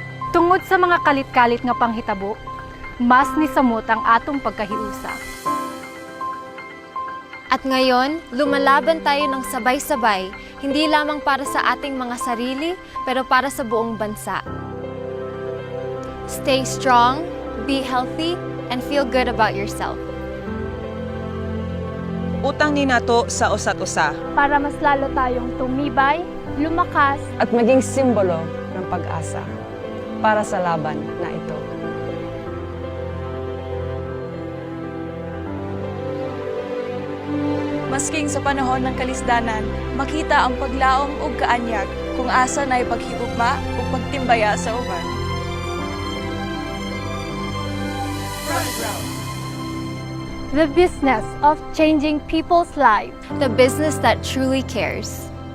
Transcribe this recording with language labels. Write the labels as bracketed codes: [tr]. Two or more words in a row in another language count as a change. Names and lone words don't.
[ceb] Tungod sa mga kalit-kalit nga panghitabo, mas nisamot ang atong pagkahiusa. [tl] At ngayon, lumalaban tayo ng sabay-sabay, hindi lamang para sa ating mga sarili, pero para sa buong bansa. [en] Stay strong, be healthy, and feel good about yourself. [ceb] Utang ni nato sa usa't usa. [tl] Para mas lalo tayong tumibay, lumakas, At maging simbolo ng pag-asa para sa laban na ito. [ceb] Masking sa panahon ng kalisdanan, makita ang paglaom ug kaanyag kung asa na'y paghigugma ug pagtimbaya sa uban. [en] the business of changing people's lives. The business that truly cares.